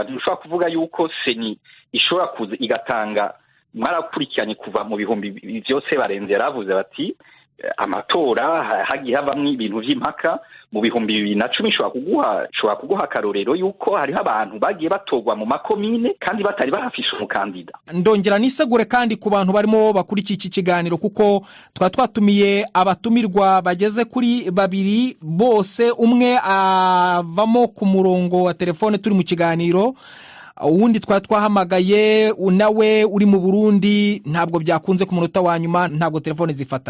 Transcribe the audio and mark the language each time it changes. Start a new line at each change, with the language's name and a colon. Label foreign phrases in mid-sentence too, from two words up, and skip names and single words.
Rundi: Ntushobora kuvuga yuko seni ishobora kuza igatanga, mwarakurikiranye kuva mu bihumbi byose barenze yaravuze bati amatora hagiye havamwe ibintu vy'impaka. Mu bihumbi 2010 shobora kuguha akarorero yuko hariho abantu bagiye batorwa mu makomine kandi batari bahafisha umukandida.
Kinyarwanda: Ndongera nisegure kandi ku bantu barimo bakurikiye iki kiganiro, kuko twatumiye abatumirwa bageze kuri babiri, bose umwe avamo ku murongo wa telefone turi mu kiganiro, uwundi twahamagaye nawe uri mu Burundi ntabwo byakunze ku munota wa nyuma, ntabwo telefone zifata.